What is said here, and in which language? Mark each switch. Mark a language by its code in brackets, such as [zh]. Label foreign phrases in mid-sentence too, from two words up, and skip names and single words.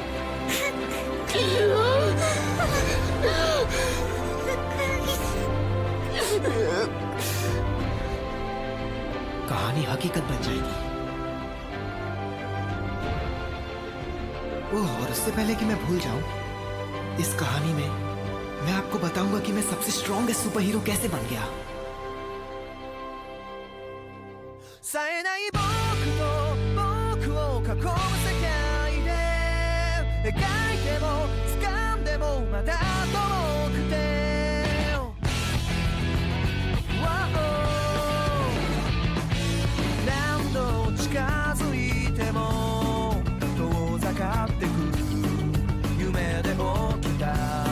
[hi] कहानी हकीकत बन जाएगी। ओह, और उससे पहले कि मैं भूल जाऊं, इस कहानी में मैं आपको बताऊंगा कि मैं सबसे [en] strongest super hero [hi] कैसे बन गया। [ja] 冴えない僕と僕を囲む世界で描いても掴んでもまだ遠くて何度近づいても遠ざかってく夢で起きた